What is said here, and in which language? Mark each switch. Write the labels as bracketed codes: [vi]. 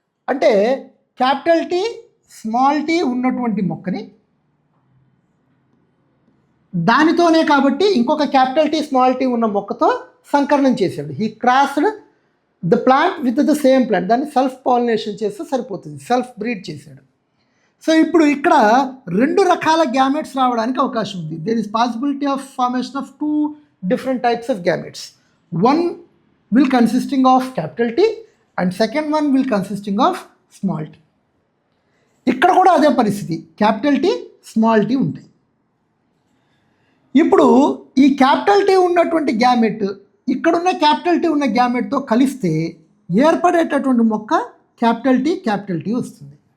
[te] అంటే capital T small tea ఉన్నటువంటి మొక్కని దానితోనే కాబట్టి ఇంకొక క్యాపిటల్ టీ స్మాల్ టీ ఉన్న మొక్కతో సంకరణం చేశాడు. [en] He crossed the plant with the same plant. [te] దాన్ని సెల్ఫ్ పాలినేషన్ చేస్తే సరిపోతుంది, సెల్ఫ్ బ్రీడ్ చేశాడు. సో ఇప్పుడు ఇక్కడ రెండు రకాల గ్యామెట్స్ రావడానికి అవకాశం ఉంది. [en] There is possibility of formation of 2 different types of gametes. One will consisting of capital T and second one will consisting of small t. [te] ఇక్కడ కూడా అదే పరిస్థితి, క్యాపిటల్ టీ స్మాల్ టీ ఉంటాయి. ఇప్పుడు ఈ క్యాపిటల్ టీ ఉన్నటువంటి గ్యామెట్ ఇక్కడున్న capital T ఉన్న గ్యామెట్తో కలిస్తే ఏర్పడేటటువంటి మొక్క క్యాపిటల్ టీ వస్తుంది.